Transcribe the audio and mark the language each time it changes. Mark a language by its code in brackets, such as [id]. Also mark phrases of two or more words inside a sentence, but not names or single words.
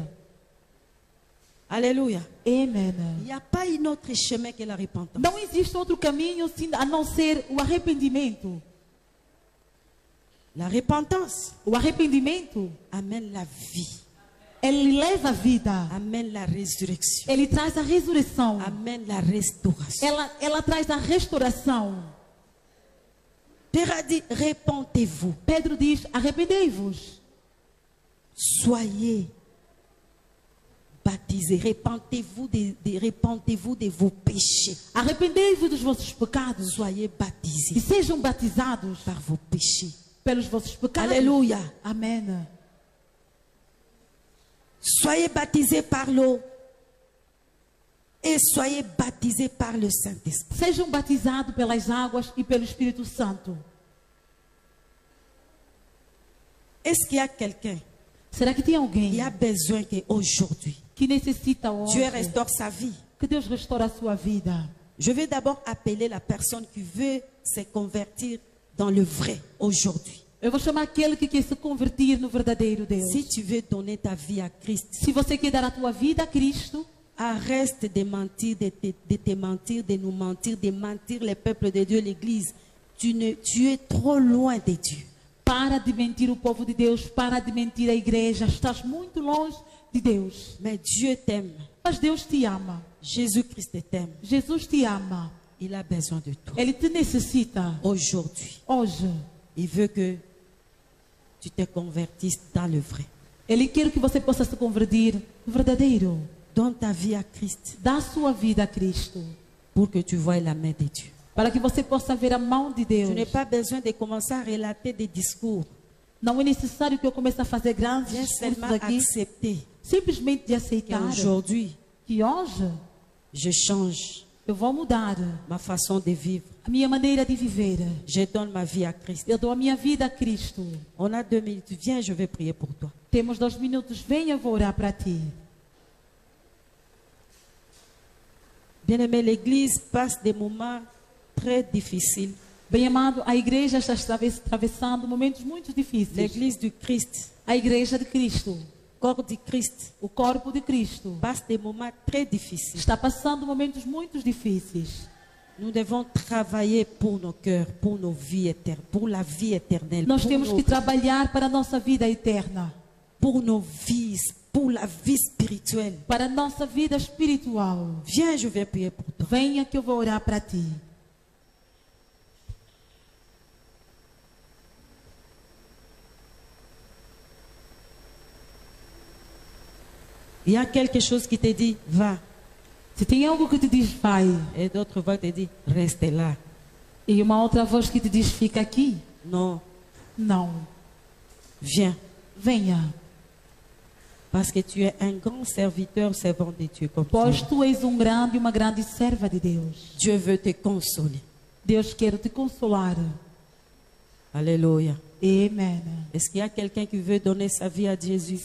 [fr] Alléluia. [pt] Amen. [fr] Il n'y a pas un autre chemin que la repentance. [pt] Não existe outro caminho a não ser o arrependimento. [fr] La repentance [pt] O arrependimento, [fr] amène la vie, [pt] ele leva a vida. [fr] amène la résurrection, [pt] Ele traz a ressurreição. [fr] amène la restauration. [pt] Ela traz a restauração. [fr] Pierre a dit, répentez-vous, [pt] Pedro diz: arrependei-vos. [fr] soyez baptisés, répentez-vous de vos péchés. [pt] Arrependei-vos dos vossos pecados. [fr] Soyez [pt] E [fr] baptisés [pt] sejam batizados [fr] par vos péchés. [pt] pelos vossos pecados. [fr] Alléluia. [pt] Amém. [fr] Soyez baptisés par l'eau et soyez baptisés par le Saint-Esprit. [pt] Sejam batizados pelas águas e pelo Espírito Santo. [fr] Est-ce qu'il y a quelqu'un [pt] Será que tem alguém [fr] qui a besoin qu'aujourd'hui, [pt] que necessita hoje [fr] Dieu restaure sa vie? [pt] que Deus restaure a sua vida? [fr] Je vais d'abord appeler la personne qui veut se convertir dans le vrai aujourd'hui. [pt] Eu vou chamar aquele que quer se convertir no verdadeiro Deus. [fr] Si tu veux donner ta vie à Christ, [pt] Se você quer dar a tua vida a Cristo, [fr] arrête de mentir, de te mentir, de nous mentir, de mentir les peuples de Dieu, l'Église. Tu es trop loin de Dieu. [pt] para de mentir o povo de Deus, para de mentir a igreja. Estás muito longe de Deus. [fr] Mais Dieu t'aime. [pt] Mas Deus te ama. [fr] Jésus-Christ t'aime. [pt] Jesus te ama. [fr] Il a besoin de toi. [pt] Ele te necessita. [fr] Aujourd'hui, [pt] Hoje, [fr] il veut que tu te convertisses dans le vrai. [pt] Ele quer que você possa se converter no verdadeiro. [fr] Donne ta vie à Christ [pt] Dá a sua vida a Cristo. [fr] pour que tu voies la main de Dieu. [pt] Para que você possa ver a mão de Deus. [fr] Tu n'as pas besoin de commencer à relater des discours. [pt] Não é necessário que eu comece a fazer grandes [fr] Viens [pt] discursos [fr] seulement [pt] aqui. [fr] accepter [pt] Simplesmente de aceitar [fr] qu'aujourd'hui, [pt] que hoje [fr] je change [pt] eu vou mudar [fr] ma façon de vivre. [pt] a minha maneira de viver. [fr] Je donne ma vie à Christ. [pt] Eu dou a minha vida a Cristo. [fr] On a 2 minutes. Viens, je vais prier pour toi. [pt] Temos 2 minutos. Venha, eu vou orar para ti. [fr] Bien-aimé, l'Église passe des moments très difficiles. [pt] Bem amado, a igreja está atravessando momentos muito difíceis. [fr] L'Église du Christ, [pt] A igreja de Cristo, [fr] corps du Christ, [pt] o corpo de Cristo, [fr] passe des moments très difficiles. [pt] está passando momentos muito difíceis. [fr] Nous devons travailler pour nos cœurs, pour nos vies éternelles, pour la vie éternelle, [pt] Nós temos que trabalhar para a nossa vida eterna, [fr] pour nos vies, pour la vie spirituelle. [pt] para a nossa vida espiritual. [fr] Viens, je vais prier pour toi. [pt] Venha que eu vou orar para ti. [fr] Il y a quelque chose qui te dit, va. [pt] Se tem algo que te diz vai, [fr] Et d'autres voix te disent, reste là. [pt] e uma outra voz que te diz fica aqui, [fr] Non, [pt] não. [fr] viens. [pt] Venha, [fr] Parce que tu es un grand serviteur, servant de Dieu comme [pt] pois [fr] tu [pt] tu és grande e uma grande serva de Deus. [fr] es. Dieu veut te consoler. [pt] Deus quer te consolar. [fr] Alléluia. [pt] Amém. [fr] Est-ce qu'il y a quelqu'un qui veut donner sa vie à Jésus?